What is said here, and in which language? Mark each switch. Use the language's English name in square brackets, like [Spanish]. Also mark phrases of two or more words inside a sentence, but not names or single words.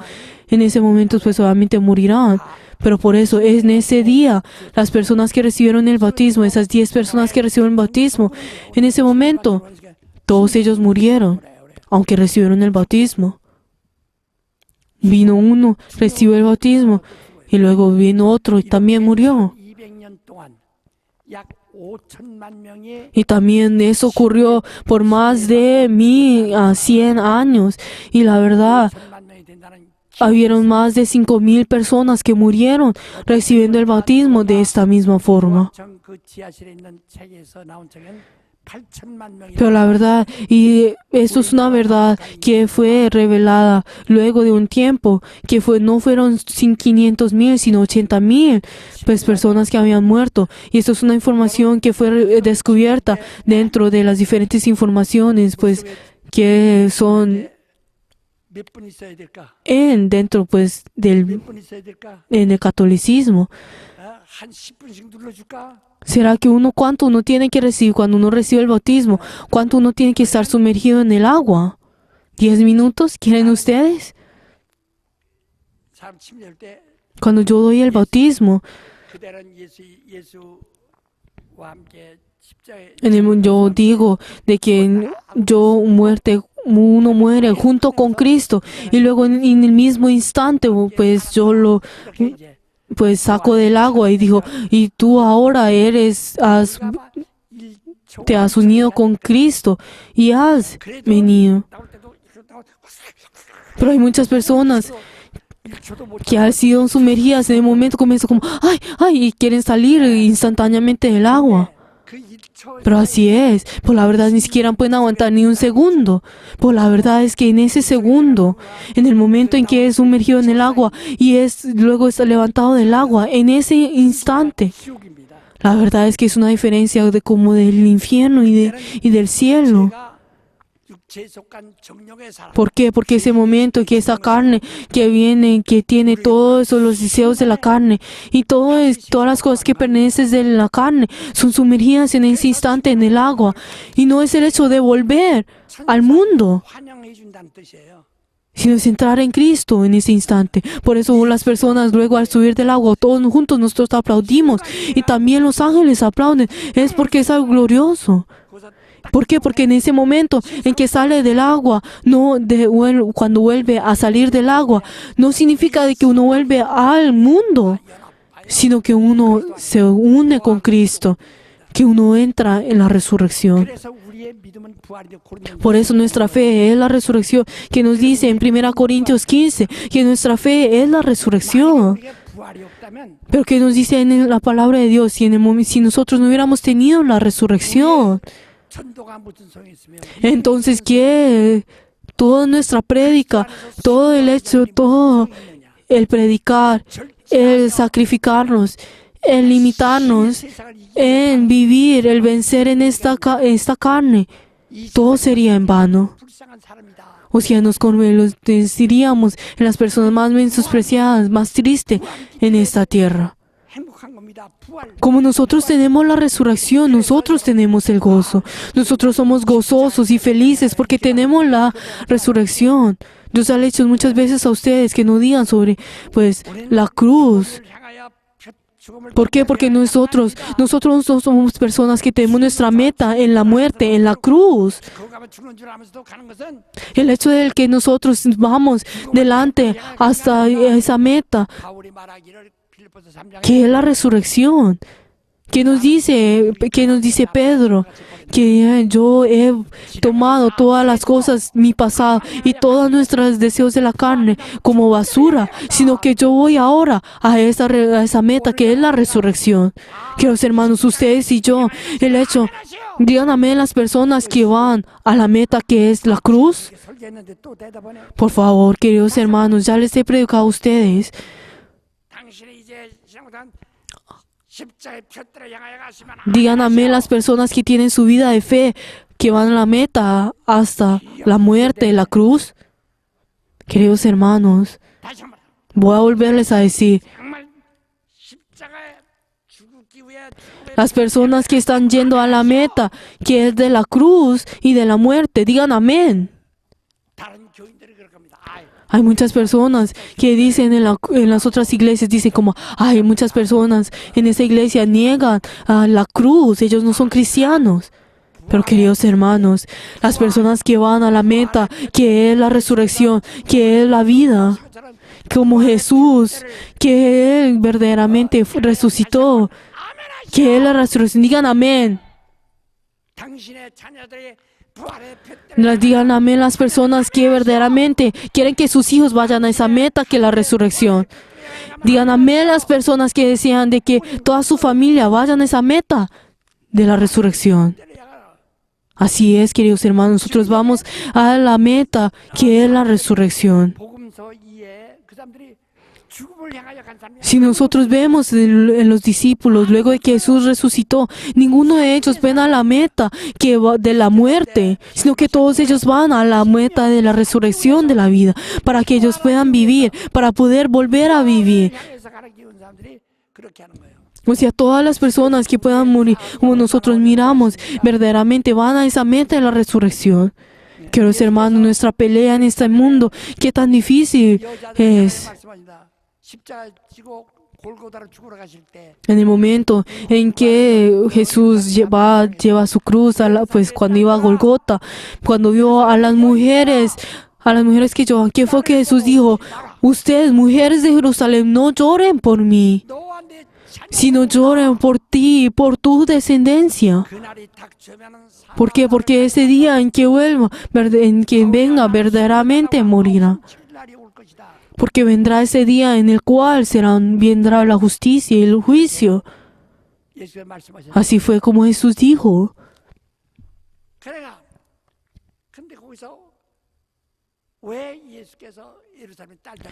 [Spanish] En ese momento pues obviamente morirán. Pero por eso en ese día, las personas que recibieron el bautismo, esas 10 personas que recibieron el bautismo, en ese momento, todos ellos murieron, aunque recibieron el bautismo. Vino uno, recibió el bautismo, y luego vino otro y también murió. [Korean] 200년 동안 약 5천만 명의 [Spanish] Y también eso ocurrió por más de 1,100 años. Y la verdad, [Korean] 5천만 명이 된다는 [Spanish] habieron más de 5,000 personas que murieron recibiendo el bautismo de esta misma forma. [Korean] 그 지하실에 있는 책에서 나온 책은 8천만 명이 [Spanish] Pero la verdad, y eso es una verdad que fue revelada luego de un tiempo, que no fueron 500,000, sino 80,000 pues, personas que habían muerto. Y esto es una información que fue descubierta dentro de las diferentes informaciones, pues, que son [Korean] 몇 분 있어야 될까? [Spanish] dentro, pues, [Korean] 몇 분 있어야 될까? [Spanish] en el catolicismo. [Korean] 한 10분씩 눌러줄까? [Spanish] ¿Será que cuánto uno tiene que recibir cuando uno recibe el bautismo? ¿Cuánto uno tiene que estar sumergido en el agua? ¿10 minutos? ¿Quieren ustedes? [Korean] 사람 침례할 때 [Spanish] Cuando yo doy el bautismo, [Korean] 그대는 예수와 함께 십자가에 [Spanish] yo digo de que uno muere junto con Cristo y luego en el mismo instante pues yo lo [Korean] 이제 [Spanish] pues saco del agua y digo, y tú ahora te has unido con Cristo y has venido. [Korean] 나올 때도 [Spanish] Pero hay muchas personas que han sido sumergidas en el momento comienzan como, ay, y quieren salir instantáneamente del agua. [Korean] 그 1초 [Spanish] Pero así es, por la verdad ni siquiera pueden aguantar ni un segundo. Por la verdad es que en ese segundo, en el momento en que es sumergido en el agua y luego está levantado del agua, en ese instante, [Korean] 지옥입니다. [Spanish] la verdad es que es una diferencia como del infierno y del cielo. [Korean] 제가 육체에 속한 정욕의 사람. [Spanish] ¿Por qué? Porque ese momento que esa carne que viene, que tiene todos los deseos de la carne y todas las cosas que pertenecen de la carne son sumergidas en ese instante en el agua. Y no es el hecho de volver al mundo, [Korean] 환영해 준다는 뜻이에요. [Spanish] sino es entrar en Cristo en ese instante. Por eso las personas luego al subir del agua, todos juntos nosotros aplaudimos y también los ángeles aplauden. Es porque es algo glorioso. ¿Por qué? Porque en ese momento en que sale del agua, cuando vuelve a salir del agua, no significa de que uno vuelve al mundo, sino que uno se une con Cristo, que uno entra en la resurrección. [Korean] 그래서 우리의 믿음은 부활이요. [Spanish] Por eso nuestra fe es la resurrección, que nos dice en 1 Corintios 15, que nuestra fe es la resurrección. [Korean] 우리가 부활이 없다면 [Spanish] Pero que nos dice en la palabra de Dios, si nosotros no hubiéramos tenido la resurrección, [Korean] 전도가 무슨 소용이 있으며 [Spanish] entonces ¿qué? Toda nuestra prédica, todo el hecho, todo el predicar, el sacrificarnos, el limitarnos, en vivir, el vencer en esta carne, todo sería en vano. [Korean] 불쌍한 사람이다. [Spanish] O sea, nos convertiríamos en las personas más menospreciadas, más tristes en esta tierra. [Korean] 행복한 겁니다. 부활. [Spanish] Como nosotros tenemos la resurrección, nosotros tenemos el gozo. Nosotros somos gozosos y felices porque tenemos la resurrección. Dios ha hecho muchas veces a ustedes que no digan sobre, pues, la cruz. [Korean] 향하여 죽음을 [Spanish] ¿Por qué? Porque nosotros no somos personas que tenemos nuestra meta en la muerte, en la cruz. [Korean] 거기 가면 죽는 줄 알면서도 가는 것은 [Spanish] El hecho de que nosotros vamos delante hasta esa meta, [Korean] 바울이 말하기를 빌립보서 3장에 [Spanish] que es la resurrección. ¿Qué nos dice Pedro? Que yo he tomado todas las cosas, mi pasado y todos nuestros deseos de la carne como basura, sino que yo voy ahora a esa meta que es la resurrección. Queridos hermanos, ustedes y yo, el hecho, digan amén las personas que van a la meta que es la cruz. [Korean] 설계했는데 또 대답하네. [Spanish] Por favor, queridos hermanos, ya les he predicado a ustedes. [Korean] 당신이 이제 신앙보단 십자가의 표대로 향하여 가시면 [Spanish] Digan amén las personas que tienen su vida de fe, que van a la meta hasta la muerte, la cruz. Queridos hermanos, [Korean] 다시 한번 [Spanish] voy a volverles a decir, [Korean] 정말 십자가에 죽기 위해 죽음의 [Spanish] las personas que están yendo a la meta, que es de la cruz y de la muerte, digan amén. [Korean] 다른 교인들이 그럴 겁니다. 아이, [Spanish] Hay muchas personas que dicen en las otras iglesias, dicen como, hay muchas personas en esa iglesia niegan a la cruz, ellos no son cristianos. Pero queridos hermanos, las personas que van a la meta, que es la resurrección, que es la vida, [Korean] 그처럼 [Spanish] como Jesús, que Él verdaderamente resucitó, que es la resurrección, digan amén. [Korean] 당신의 자녀들의 부활의 표대로 [Spanish] Les digan amén las personas que verdaderamente quieren que sus hijos vayan a esa meta que es la resurrección. Digan amén las personas que desean de que toda su familia vayan a esa meta de la resurrección. Así es, queridos hermanos, nosotros vamos a la meta que es la resurrección. [Korean] 복음서 이에 그 사람들이 죽음을 향하여 간 사람이 [Spanish] Si nosotros vemos en los discípulos, luego de que Jesús resucitó, ninguno de ellos ven a la meta que va de la muerte, sino que todos ellos van a la meta de la resurrección de la vida, para que ellos puedan vivir, para poder volver a vivir. [Korean] 향해서 가는 기운 사람들이 그렇게 하는 거예요. [Spanish] O sea, todas las personas que puedan morir, como nosotros miramos, verdaderamente van a esa meta de la resurrección. Queridos hermanos, nuestra pelea en este mundo, qué tan difícil [Korean] 여자들이 [Spanish] es. [Korean] 말씀하신다. 십자가 지고 골고다로 죽으러 가실 때 [Spanish] En el momento en que Jesús lleva su cruz, pues cuando iba a Golgota, cuando vio a las mujeres que lloraban, ¿qué fue que Jesús dijo? Ustedes, mujeres de Jerusalén, no lloren por mí, [Korean] 너와 내 자녀 [Spanish] sino lloren por ti y por tu descendencia. [Korean] 그날이 닥쳐면은 [Spanish] ¿Por qué? Porque ese día en que venga verdaderamente morirá. [Korean] 날이 올 것이다. [Spanish] Porque vendrá ese día en el cual vendrá la justicia y el juicio. [Korean] 예수의 말씀하셨다. [Spanish] Así fue como Jesús dijo. [Korean] 그래가 근데 거기서 왜 예수께서 예루살렘 딸들을